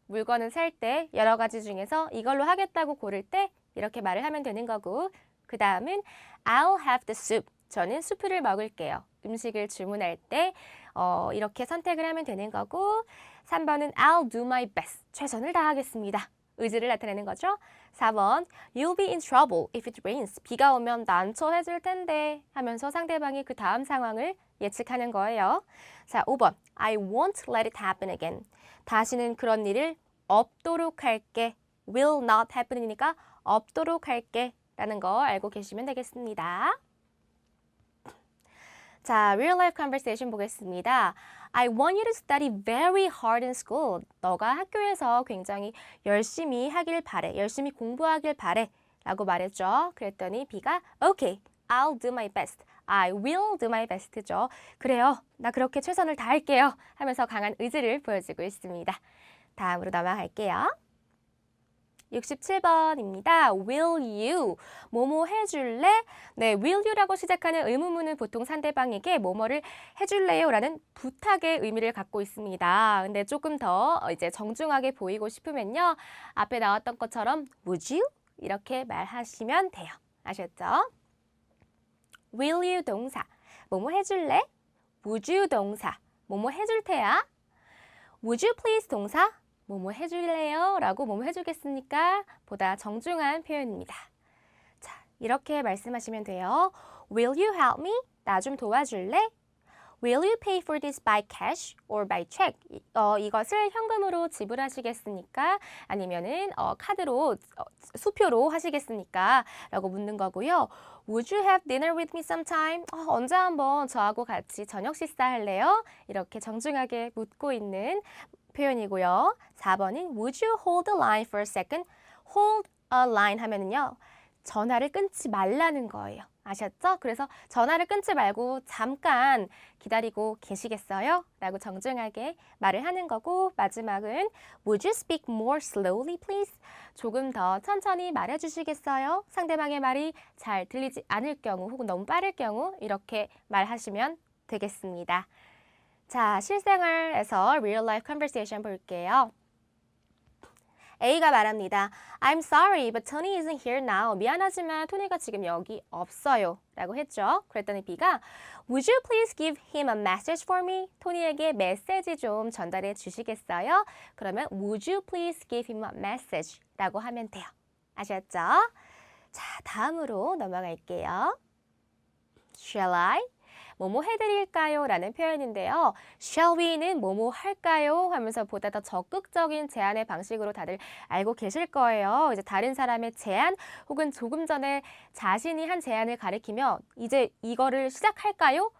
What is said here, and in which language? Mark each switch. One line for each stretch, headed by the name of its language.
Korean: 물건을 살 때 여러 가지 중에서 이걸로 하겠다고 고를 때 이렇게 말을 하면 되는 거고, 그 다음은
English: I'll have the soup.
Korean: 저는 수프를 먹을게요. 음식을 주문할 때 이렇게 선택을 하면 되는 거고, 3번은
English: I'll do my best.
Korean: 최선을 다하겠습니다. 의지를 나타내는 거죠. 4번
English: You'll be in trouble if it rains.
Korean: 비가 오면 난처해질 텐데 하면서 상대방이 그 다음 상황을 예측하는 거예요. 자, 5번
English: I won't let it happen again.
Korean: 다시는 그런 일을 없도록 할게.
English: will not happen
Korean: 이니까 없도록 할게 라는 거 알고 계시면 되겠습니다.
English: 자, real life conversation
Korean: 보겠습니다.
English: I want you to study very hard in school.
Korean: 너가 학교에서 굉장히 열심히 하길 바래. 열심히 공부하길 바래. 라고 말했죠. 그랬더니 B가
English: Okay, I'll do my best. I will do my best죠.
Korean: 그래요. 나 그렇게 최선을 다할게요. 하면서 강한 의지를 보여주고 있습니다. 다음으로 넘어갈게요. 67번입니다.
English: Will you?
Korean: 뭐뭐 해줄래? 네, will you라고 시작하는 의문문은 보통 상대방에게 뭐뭐를 해줄래요? 라는 부탁의 의미를 갖고 있습니다. 근데 조금 더 이제 정중하게 보이고 싶으면요. 앞에 나왔던 것처럼 would you? 이렇게 말하시면 돼요. 아셨죠? Will you 동사. 뭐뭐 해줄래?
English: Would you 동사.
Korean: 뭐뭐 해줄 테야?
English: Would you please 동사.
Korean: 뭐뭐 해줄래요? 라고 뭐뭐 해주겠습니까? 보다 정중한 표현입니다. 자, 이렇게 말씀하시면 돼요.
English: Will you help me?
Korean: 나 좀 도와줄래?
English: Will you pay for this by cash or by check?
Korean: 이것을 현금으로 지불하시겠습니까? 아니면은 카드로, 수표로 하시겠습니까? 라고 묻는 거고요.
English: Would you have dinner with me sometime?
Korean: 언제 한번 저하고 같이 저녁 식사할래요? 이렇게 정중하게 묻고 있는 표현이고요.
English: 4번은 Would you hold the line for a second? Hold a line
Korean: 하면은요. 전화를 끊지 말라는 거예요. 아셨죠? 그래서 전화를 끊지 말고 잠깐 기다리고 계시겠어요? 라고 정중하게 말을 하는 거고, 마지막은
English: Would you speak more slowly, please?
Korean: 조금 더 천천히 말해 주시겠어요? 상대방의 말이 잘 들리지 않을 경우 혹은 너무 빠를 경우 이렇게 말하시면 되겠습니다. 자, 실생활에서
English: real life conversation
Korean: 볼게요. A가 말합니다.
English: I'm sorry, but Tony isn't here now.
Korean: 미안하지만 토니가 지금 여기 없어요. 라고 했죠. 그랬더니 B가
English: Would you please give him a message for me?
Korean: 토니에게 메시지 좀 전달해 주시겠어요? 그러면
English: Would you please give him a message?
Korean: 라고 하면 돼요. 아셨죠? 자, 다음으로 넘어갈게요.
English: Shall I?
Korean: 뭐뭐 해드릴까요? 라는 표현인데요. Shall we는 뭐뭐 할까요? 하면서 보다 더 적극적인 제안의 방식으로 다들 알고 계실 거예요. 이제 다른 사람의 제안 혹은 조금 전에 자신이 한 제안을 가리키며 이제 이거를 시작할까요?